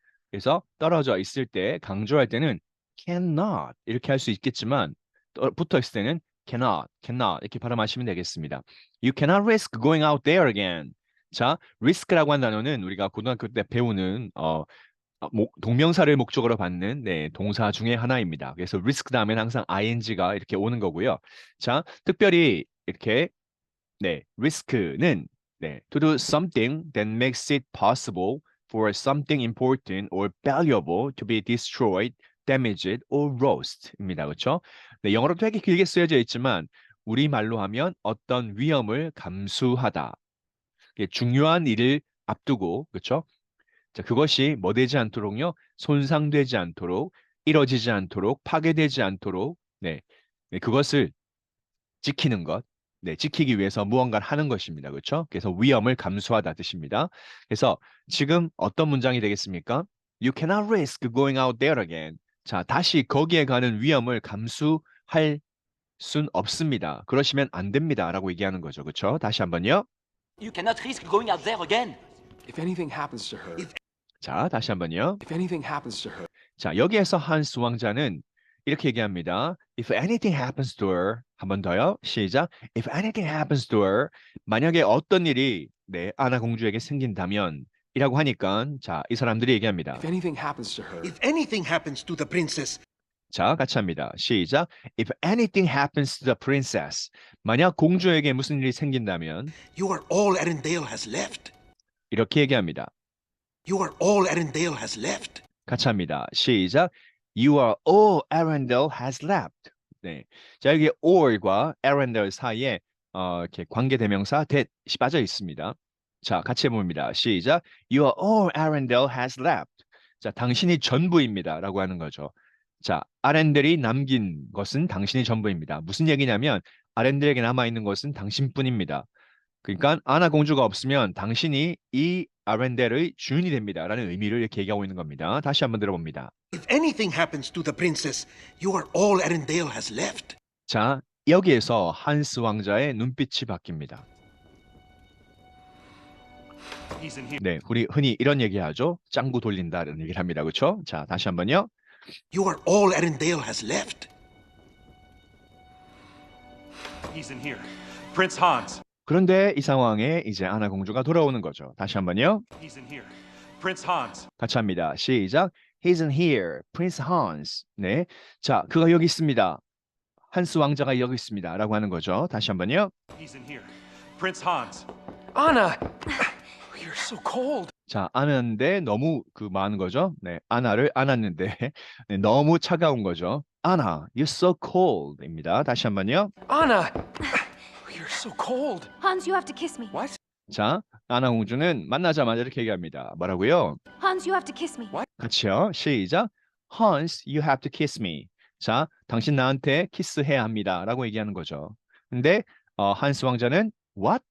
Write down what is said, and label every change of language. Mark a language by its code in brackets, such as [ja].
[ko] 그래서 떨어져 있을 때 강조할 때는 cannot 이렇게 할 수 있겠지만 붙어 있을 때는 cannot 이렇게 발음하시면 되겠습니다. [en] You cannot risk going out there again. [ko] 자, risk라고 한 단어는 우리가 고등학교 때 배우는 동명사를 목적으로 받는 동사 중에 하나입니다. 그래서 risk 다음에는 항상 ing가 이렇게 오는 거고요. 자, 특별히 이렇게 [en] risk는 to do something that makes it possible for something important or valuable to be destroyed, damaged, or lost입니다. [ko] 그렇죠? 네, 영어로 되게 길게 쓰여져 있지만 우리말로 하면 어떤 위험을 감수하다. 중요한 일을 앞두고 그렇죠? 자, 그것이 뭐 되지 않도록요? 손상되지 않도록, 이뤄지지 않도록, 파괴되지 않도록, 그것을 지키는 것, 지키기 위해서 무언가를 하는 것입니다. 그렇죠? 그래서 위험을 감수하다 뜻입니다. 그래서 지금 어떤 문장이 되겠습니까? [en] You cannot risk going out there again. [ko] 자, 다시 거기에 가는 위험을 감수할 순 없습니다. 그러시면 안 됩니다. 라고 얘기하는 거죠. 그렇죠? 다시 한번요. [en] You cannot risk going out there again. If anything happens to her. [ko] 자, 다시 한번요. [en] If anything happens to her. [ko] 자, 여기에서 한스 왕자는 이렇게 얘기합니다. [en] If anything happens to her. [ko] 한 번 더요. 시작. [en] If anything happens to her. [ko] 만약에 어떤 일이 아나 공주에게 생긴다면 이라고 하니까 자, 이 사람들이 얘기합니다. [en] If anything happens to her. If anything happens to the princess, [ko] 자, 같이 합니다. 시작. [en] If anything happens to the princess. [ko] 만약 공주에게 무슨 일이 생긴다면 [en] you are all Arendelle has left. [ko] 이렇게 얘기합니다. [en] You are all Arendelle has left. [ko] 같이 합니다. 시작. [en] You are all Arendelle has left. [ko] 네. 자, 여기 all과 Arendelle 사이에 이렇게 관계대명사 that이 빠져 있습니다. 자, 같이 해봅니다. 시작. [en] You are all Arendelle has left. [ko] 자, 당신이 전부입니다. 라고 하는 거죠. 자, 아렌델이 남긴 것은 당신이 전부입니다. 무슨 얘기냐면 아렌델에게 남아있는 것은 당신뿐입니다. 그러니까 아나 공주가 없으면 당신이 이 아렌델의 주인이 됩니다. 라는 의미를 이렇게 얘기하고 있는 겁니다. 다시 한번 들어봅니다. [en] If anything happens to the princess, you are all Arendelle has left. [ko] 자, 여기에서 한스 왕자의 눈빛이 바뀝니다. 네, 우리 흔히 이런 얘기하죠. 짱구 돌린다는 얘기를 합니다. 그렇죠? 자, 다시 한번요. [en] You are all Arendelle has left. He's in here. Prince Hans. [ko] 그런데 이 상황에 이제 아나 공주가 돌아오는 거죠. 다시 한번요. [en] He's in here. Prince Hans. [ko] 같이 합니다. 시작. [en] He's in here. Prince Hans. [ko] 네. 자, 그가 여기 있습니다. 한스 왕자가 여기 있습니다라고 하는 거죠. 다시 한번요. [en] He's in here. Prince Hans. Anna! You're so cold. [ko] 자, 안았는데 너무 그 많은 거죠. 네, 아나를 안았는데 네, 너무 차가운 거죠. 아나, [en] you're so cold [ko] 입니다. 다시 한번요. [en] Anna! You're so cold. Hans, you have to kiss me. What? [ko] 자, 아나 공주는 만나자마자 이렇게 얘기합니다. 뭐라고요? [en] Hans, you have to kiss me. [ko] 같이요. 시작. [en] Hans, you have to kiss me. [ko] 자, 당신 나한테 키스해야 합니다라고 얘기하는 거죠. 근데 한스 왕자는 what?